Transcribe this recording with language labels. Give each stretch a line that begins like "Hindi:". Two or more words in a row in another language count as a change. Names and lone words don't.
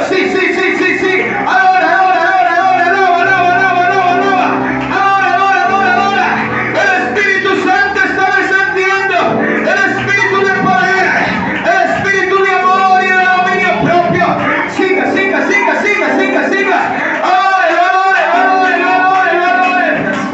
Spanish: Sí, sí, sí, sí, sí. Adora, adora, adora, adora, adora, adora, adora, adora, adora, adora. El Espíritu Santo está descendiendo. El Espíritu de poder, el Espíritu de amor y de dominio propio. Siga, siga, siga, siga, siga, siga. Adore, adore, adore, adore, adore.